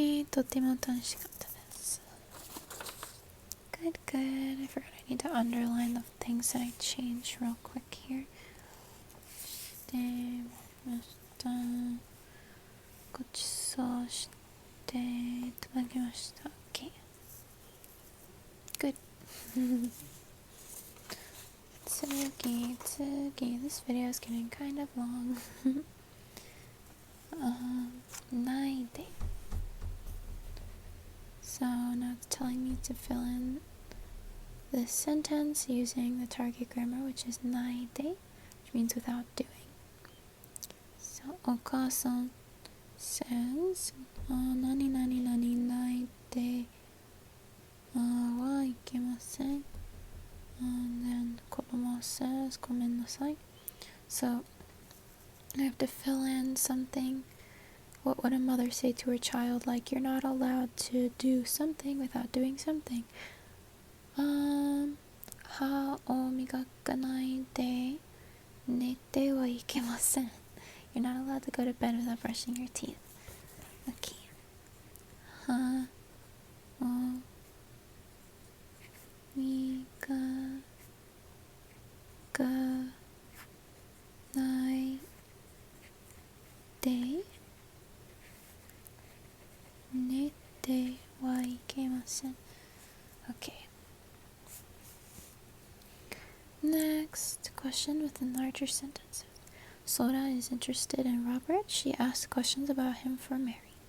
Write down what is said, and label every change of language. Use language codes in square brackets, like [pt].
[ja] とても楽しかったです [en] Good, good. I forgot I need to underline the things that I changed real quick here [ja] してましたごちそうしていただきました [en] OK Good 次 This video is getting kind of long ないでSo now it's telling me to fill in this sentence using the target grammar, which is ないで which means without doing. So お母さん says [ja] 何々々ないではいけません [en] and then 子供 says [ja] ごめんなさい [en] So I have to fill in something What would a mother say to her child? Like, you're not allowed to do something without doing something. [ja] 歯を磨かないで寝てはいけません [en] You're not allowed to go to bed without brushing your teeth. Okay. [ja] 歯を磨かないで寝てはいけません Okay. [en] Next question within larger sentences. Sora is interested in Robert. She asks questions about him for Mary.